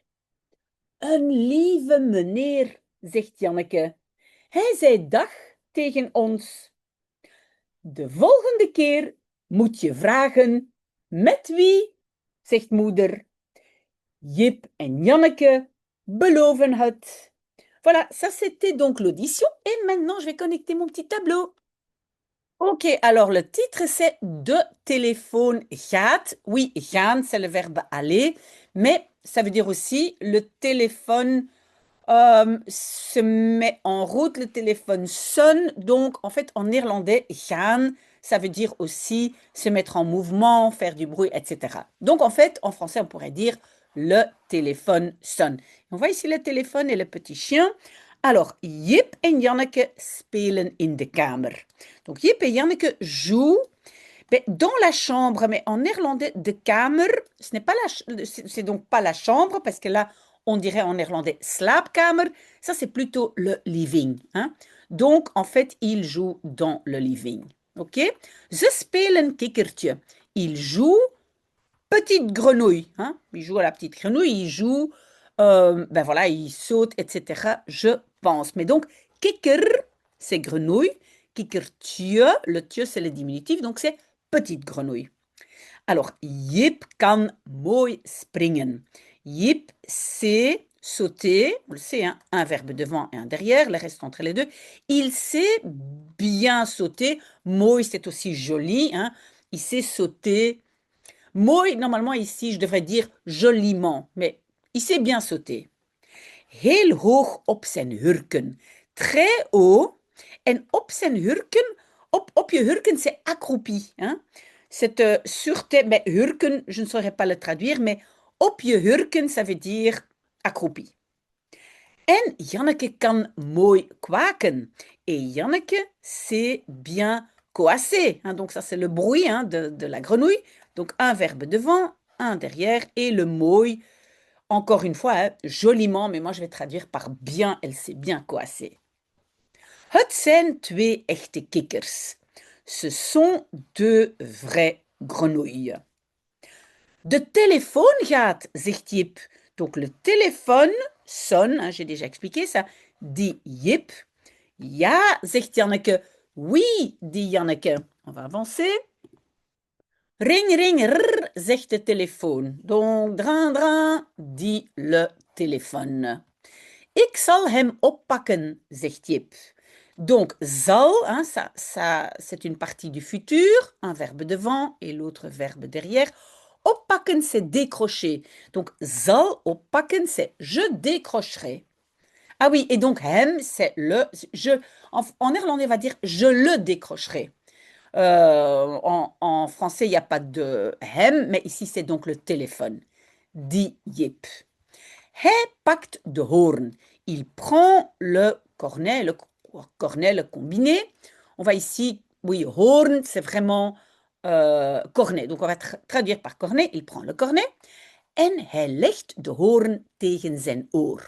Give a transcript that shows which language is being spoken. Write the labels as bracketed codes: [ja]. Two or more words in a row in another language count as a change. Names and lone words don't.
[nl] Een lieve meneer, zegt Janneke. Hij zei dag tegen ons. De volgende keer moet je vragen, met wie? Zegt moeder. Jip en Janneke beloven het. [fr] Voilà, ça c'était donc l'audition. Et maintenant, je vais connecter mon petit tableau. Ok, alors le titre c'est [nl] De téléfoon gaat. [fr] Oui, gaan, c'est le verbe aller, mais ça veut dire aussi le téléphone se met en route, le téléphone sonne. Donc, en fait, en néerlandais, gaan, ça veut dire aussi se mettre en mouvement, faire du bruit, etc. Donc, en fait, en français, on pourrait dire le téléphone sonne. On voit ici le téléphone et le petit chien. Alors, [nl] Jip en Janneke spelen in de kamer. [fr] Donc, Jip et Janneke jouent ben, dans la chambre, mais en néerlandais, [nl] de kamer, [fr] ce n'est pas c'est donc pas la chambre, parce que là, on dirait en néerlandais slaapkamer, ça c'est plutôt le living. Hein? Donc, en fait, ils jouent dans le living. [nl] Ok? Ze spelen kikkertje. [fr] Ils jouent petite grenouille. Hein? Ils jouent à la petite grenouille, ils jouent, ben voilà, ils sautent, etc. Je pense. Mais donc, kikker, c'est grenouille. Kikkertje, le tje, c'est le diminutif, donc c'est petite grenouille. Alors, [nl] Jip kan mooi springen. [fr] Jip sait sauter, on le sait, hein, un verbe devant et un derrière, le reste entre les deux. Il sait bien sauter. Mooi, c'est aussi joli. Hein. Il sait sauter. Mooi, normalement ici, je devrais dire joliment, mais il sait bien sauter. [nl] Heel hoog op zijn hurken. [fr] Très haut. [nl] En op zijn hurken, op je hurken, [fr] c'est accroupi. Hein? C'est sur tes... Mais hurken, je ne saurais pas le traduire, mais [nl] op je hurken, [fr] ça veut dire accroupi. [nl] En Janneke kan mooi kwaken. [fr] Et Janneke sait bien coasser, hein, donc ça c'est le bruit hein, de la grenouille. Donc un verbe devant, un derrière et le mooi, encore une fois, hein, joliment, mais moi je vais traduire par bien, elle s'est bien coassée. [nl] Het zijn twee echte kikkers. [fr] Ce sont deux vraies grenouilles. [nl] De téléphone gaat, zegt Jip. [fr] Donc le téléphone sonne, hein, j'ai déjà expliqué ça, dit Jip. [nl] Ja, zegt Janneke. [fr] Oui, dit Janneke. On va avancer. [nl] Ring, ring, rrr, zegt de telefoon. [fr] Donc, dran, dran, dit le téléphone. [nl] Ik zal hem oppakken, zegt Jip. [fr] Donc, zal, hein, ça, c'est une partie du futur, un verbe devant et l'autre verbe derrière. Oppakken, c'est décrocher. Donc, [nl] zal oppakken, [fr] c'est je décrocherai. Ah oui, et donc hem, c'est le, je, en néerlandais, on va dire je le décrocherai. En français, il n'y a pas de hem, mais ici, c'est donc le téléphone. [nl] Dit Jip. Hij pakt de hoorn. [fr] Il prend le cornet, le combiné. On va ici, oui, hoorn, c'est vraiment cornet. Donc, on va traduire par cornet. Il prend le cornet. [nl] En hij legt de hoorn tegen zijn oor.